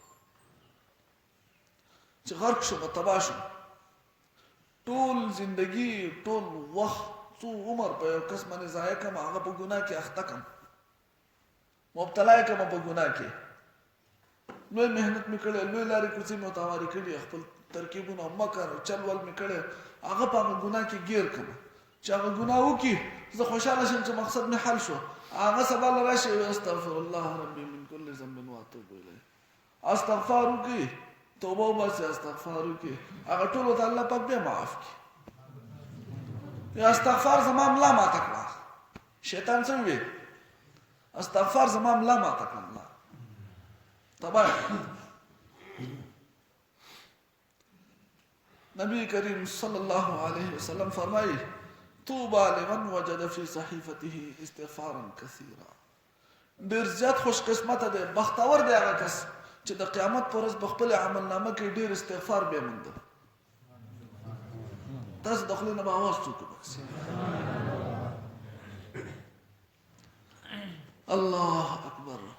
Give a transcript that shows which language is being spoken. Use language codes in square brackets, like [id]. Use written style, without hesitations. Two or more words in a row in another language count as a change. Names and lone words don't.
[ps] چې غرق شو په تباه شو ټول زندگی ټول وخت څو عمر په یو کس باندې ضایع کړم هغه په ګناه کې اخته کړم مبتلا یې کړم په ګناه کې لوی محنت مې کړې لوی لارې کوڅې مې ورته کړي خپل ترکیبونه مکر چل ول مې کړی هغه په هغه ګناه کې ګیر کړم چې هغه ګناه وکړي زه خوشحاله شم چې مقصد مې حل شو هغه سبا له راشي [ar] استغفر الله ربي من كل ذنب واتوب الیه [ps] استغفار وکړي توبه وباسي استغفار وکړي هغه ټول ته الله پاک بیا معاف کړي یا استغفار زما ملا ماته کړه شیطان څه وی استغفار زما ملا ماته کړه تباہ. [ar] نبی کریم صلی اللہ علیہ وسلم فرمائی طوبى لمن وجد في صحيفته استغفارا كثيرا. [ps] ډیر زیات خوش قسمت ده، بختور دی هغه کس چې د قیامت پر ورځ په خپل عمل نامه کې ډیر استغفار به موند. تاسو د خپل نه باور څوک بس. [ar] الله اکبر.